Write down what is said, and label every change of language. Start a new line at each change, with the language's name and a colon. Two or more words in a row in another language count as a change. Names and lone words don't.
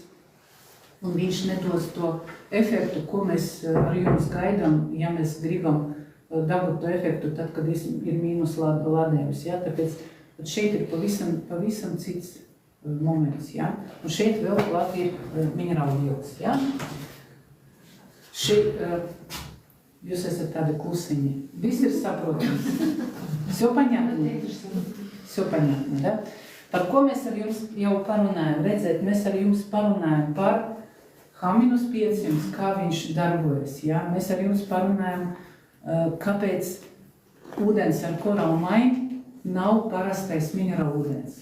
Latvian: Un viņš nedos to efektu, ko mēs ar jums gaidām, ja mēs gribam dabūt to efektu tad, kad ir mīnus lādējums. Ja? Tāpēc Bet šeit ir pavisam cits moments, ja? Un šeit vēl klāt ir minerālvielas, ja? Šeit jūs esat tādi klusiņi. Viss ir saprotams.
Russian: Все понятно? Все понятно, да?
Latvian: Par ko mēs ar jums jau parunājam? Redzēt, mēs ar jums parunājam par H-500, kā viņš darbojas, ja? Mēs ar jums parunājam, kāpēc ūdens ar korālu maiņu nav parastais minerālu ūdens.